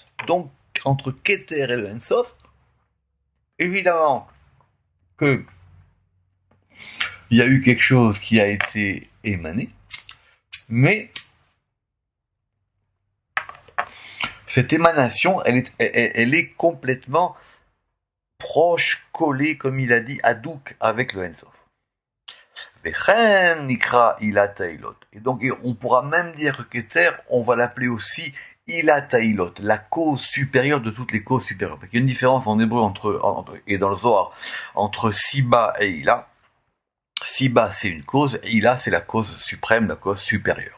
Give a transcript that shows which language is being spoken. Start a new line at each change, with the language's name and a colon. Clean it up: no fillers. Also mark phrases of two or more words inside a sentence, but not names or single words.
French: Donc, entre Keter et le Ensof, évidemment que il y a eu quelque chose qui a été émané, mais cette émanation, elle est complètement proche, collée, comme il a dit, adouk avec le Ensof.
Hebrew: וכן נקרא עילת העילות.
French: Et donc, on pourra même dire que Keter, on va l'appeler aussi
Hebrew: עילת העילות,
French: la cause supérieure de toutes les causes supérieures. Il y a une différence en hébreu et dans le Zohar entre Siba et Ila. Siba, c'est une cause, et Ila, c'est la cause suprême, la cause supérieure.